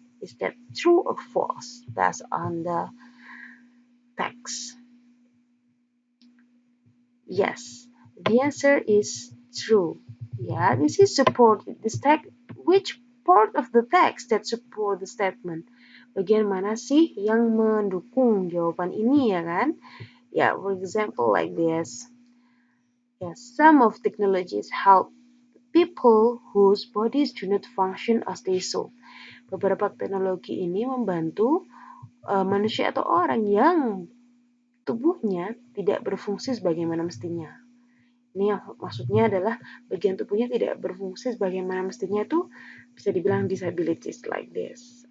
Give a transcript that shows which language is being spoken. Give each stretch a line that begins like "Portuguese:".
English: Is that true or false based on the text? Yes, the answer is true. This is supported. This text, which part of the text that support the statement?
Indonesian: Bagian mana sih yang mendukung jawaban ini ya kan?
English: For example like this. Some of technologies help people whose bodies do not function as they should.
Indonesian: Beberapa teknologi ini membantu manusia atau orang yang tubuhnya tidak berfungsi sebagaimana mestinya. Ini yang maksudnya adalah bagian tubuhnya tidak berfungsi sebagaimana mestinya, itu bisa dibilang disabilities
English: like this.